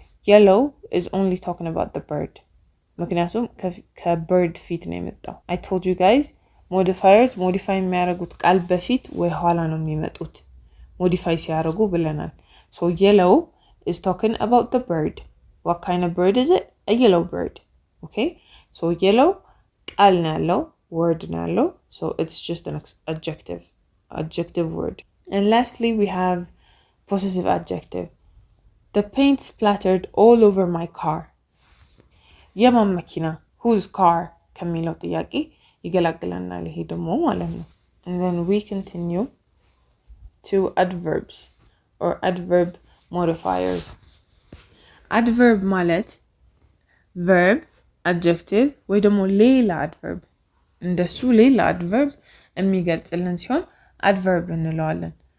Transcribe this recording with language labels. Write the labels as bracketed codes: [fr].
[en] Yellow is only talking about the bird. [am] ምክንያቱም ከbird ፊት ነው የመጣው. [en] I told you guys [am] modifiers modify የሚያደርጉት ቃል በፊት ወይ ኋላ ነው የሚመጡት modify ሲያደርጉ ብለናል. [en] So yellow is talking about the bird. What kind of bird is it? A yellow bird. Okay? [am] So yellow ቃል ነው ያለው, word ነው ያለው. [en] So it's just an adjective word. And lastly we have possessive adjective. The paint splattered all over my car. [am] የማን መኪና? [en] Whose car? [am] ከሚለው ጥያቄ ይገላግለናል ይሄ ደግሞ ማለት ነው. [en] And then we continue to adverbs or adverb modifiers. [am] Adverb ማለት verb, adjective ወይ ደግሞ ሌላ adverb እንደሱ ሌላ adverb የሚገልጽልን ሲሆን adverb እንለዋለን.